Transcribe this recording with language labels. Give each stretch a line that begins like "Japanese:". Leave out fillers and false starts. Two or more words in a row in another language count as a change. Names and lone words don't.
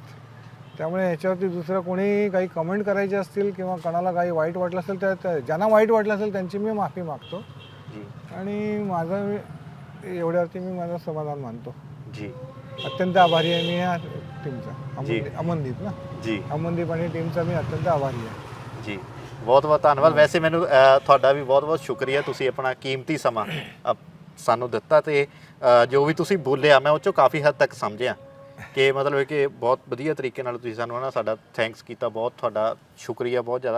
Marathi: त्यामुळे याच्यावरती दुसरं कोणी काही कमेंट करायचे असतील किंवा कोणाला काही वाईट वाटलं असेल तर ज्यांना वाईट वाटलं असेल त्यांची मी माफी मागतो जी, आणि माझं एवढ्यावरती मी माझं समाधान मानतो। जी, अत्यंत आभारी आहे मी या टीमचा, जी। अमनदीप ना, जी, अमनदीप आणि टीमचा मी अत्यंत आभारी आहे।
Punjabi: ਜੀ, ਬਹੁਤ ਬਹੁਤ ਧੰਨਵਾਦ। ਵੈਸੇ ਮੈਨੂੰ ਤੁਹਾਡਾ ਵੀ ਬਹੁਤ ਬਹੁਤ ਸ਼ੁਕਰੀਆ, ਤੁਸੀਂ ਆਪਣਾ ਕੀਮਤੀ ਸਮਾਂ ਸਾਨੂੰ ਦਿੱਤਾ, ਤੇ ਜੋ ਵੀ ਤੁਸੀਂ ਬੋਲਿਆ ਮੈਂ ਉਹ 'ਚੋਂ ਕਾਫੀ ਹੱਦ ਤੱਕ ਸਮਝਿਆ ਕਿ ਮਤਲਬ ਕਿ ਬਹੁਤ ਵਧੀਆ ਤਰੀਕੇ ਨਾਲ ਤੁਸੀਂ ਸਾਨੂੰ ਨਾ ਸਾਡਾ ਥੈਂਕਸ ਕੀਤਾ, ਬਹੁਤ ਤੁਹਾਡਾ ਸ਼ੁਕਰੀਆ ਬਹੁਤ ਜ਼ਿਆਦਾ।